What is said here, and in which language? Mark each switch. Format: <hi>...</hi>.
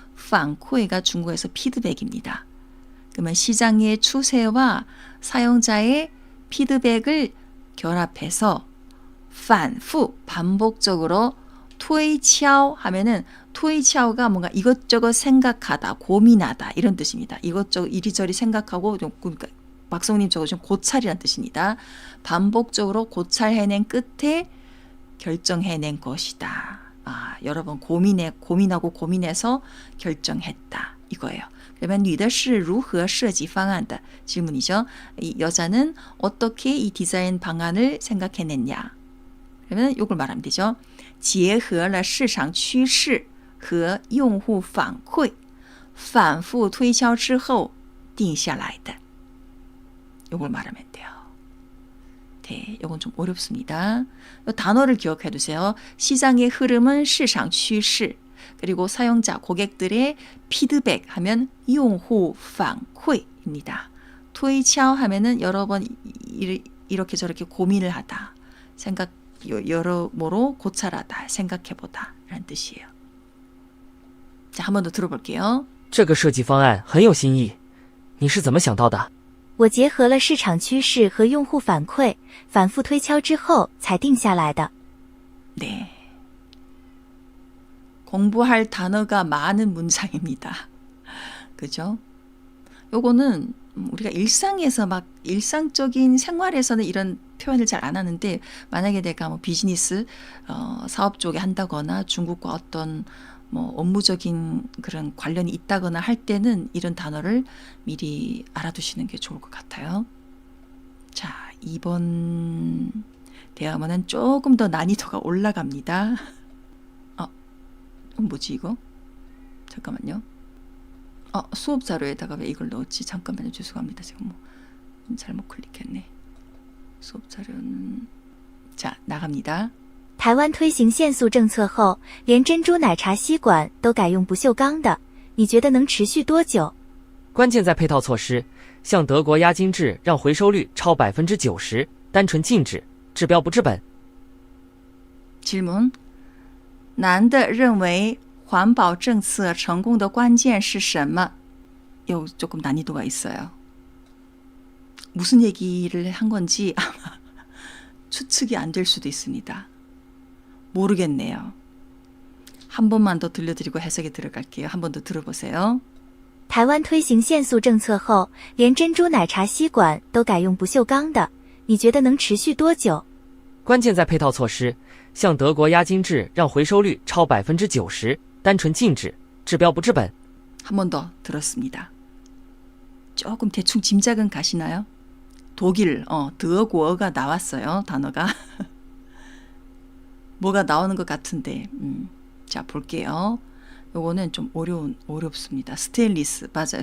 <ko>反馈가 중국에서 피드백입니다. 그러면 시장의 추세와 사용자의 피드백을 결합해서 反复 반복적으로 推敲 하면은 推敲가 뭔가 이것저것 생각하다, 고민하다 이런 뜻입니다. 이것저것 이리저리 생각하고 그러니까 박성님 적으신 고찰이란 뜻입니다. 반복적으로 고찰해낸 끝에 결정해낸 것이다. 여러 번 고민하고 고민해서 결정했다. 이거예요.</ko> <zh>그러면 女的是如何设计方案的</zh> <ko>질문이죠. 이 여자는 어떻게 이 디자인 방안을 생각해냈냐. 그러면 이걸 말하면 되죠.</ko> <zh>结合了市场趋势和用户反馈反复推敲之后定下来的</zh> <ko>이걸 말하면 돼요. 네, 이건 좀 어렵습니다. 이 단어를 기억해 두세요. 시장의 흐름은 市场趋势 그리고 사용자, 고객들의 피드백 하면 用户反馈입니다. 推敲 하면은 여러 번 이렇게 저렇게 고민을 하다. 여러모로 고찰하다, 생각해보다 라는 뜻이에요. 자, 한 번 더 들어볼게요.</ko> <zh>这个设计方案很有新意，你是怎么想到的？我结合了市场趋势和用户反馈，反复推敲之后才定下来的。</zh> <ko>네. 공부할 단어가 많은 문장입니다. 그죠? 요거는 우리가 일상에서 막 일상적인 생활에서는 이런 표현을 잘 안 하는데 만약에 내가 뭐 비즈니스 사업 쪽에 한다거나 중국과 어떤 뭐 업무적인 그런 관련이 있다거나 할 때는 이런 단어를 미리 알아두시는 게 좋을 것 같아요. 자, 이번 대화문은 조금 더 난이도가 올라갑니다. 뭐지 이거? 잠깐만요. 수업 자료에다가 왜 이걸 넣었지? 잠깐만요. 죄송합니다. 제가 뭐 잘못 클릭했네. 수업 자료는 자, 나갑니다.</ko> <zh>台湾推行限速政策后，连珍珠奶茶吸管都改用不锈钢的，你觉得能持续多久？关键在配套措施，像德国压金制让回收率超90%，单纯禁止，治标不治本。</zh> <ko>질문.</ko> <zh>男的认为环保政策成功的关键是什么?</zh> <ko>요 조금 난이도가 있어요. 무슨 얘기를 한 건지 아마 추측이 안 될 수도 있습니다. 모르겠네요. 한 번만 더 들려드리고 해석에 들어갈게요. 한 번 더 들어보세요.</ko> <zh>台湾推行限速政策后，连珍珠奶茶吸管都改用不锈钢的，你觉得能持续多久？关键在配套措施，像德国压金制让回收率超90%，单纯禁止，治标不治本。</zh> <ko>한 번 더 들었습니다. 조금 대충 짐작은 가시나요? 독일,德国가 나왔어요. 단어가. 뭐가 나오는 것 같은데. 자, 볼게요. 요거는 좀 어렵습니다. 스테인리스, 맞아요.</ko>